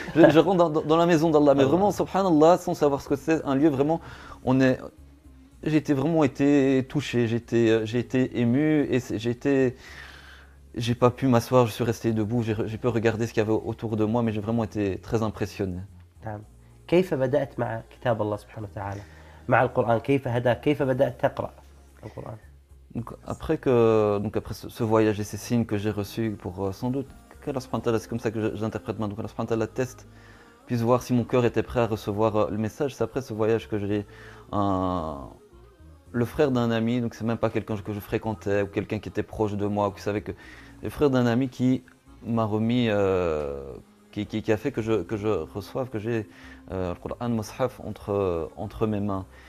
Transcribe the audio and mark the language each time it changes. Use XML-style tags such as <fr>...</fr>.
<fr>je rentre dans la maison d'Allah, mais vraiment, subhanallah, sans savoir ce que c'est, un lieu vraiment, j'ai été touché, j'ai été ému, et j'ai pas pu m'asseoir, je suis resté debout, j'ai pu regarder ce qu'il y avait autour de moi, mais j'ai vraiment été très impressionné.</fr> <ar>كيف بدأت مع كتاب الله سبحانه وتعالى مع القرآن كيف هداك كيف بدأت تقرأ القرآن.</ar> <fr>Donc après que après ce voyage et ces signes que j'ai reçus pour sans doute que la Spantala, c'est comme ça que j'interprète maintenant, que la Spantala teste, puisse voir si mon cœur était prêt à recevoir le message, c'est après ce voyage que j'ai le frère d'un ami, donc c'est même pas quelqu'un que je fréquentais ou quelqu'un qui était proche de moi ou qui savait, que le frère d'un ami qui m'a remis qui a fait que je reçoive, que j'ai le Qur'an Mus'haf entre mes mains.</fr>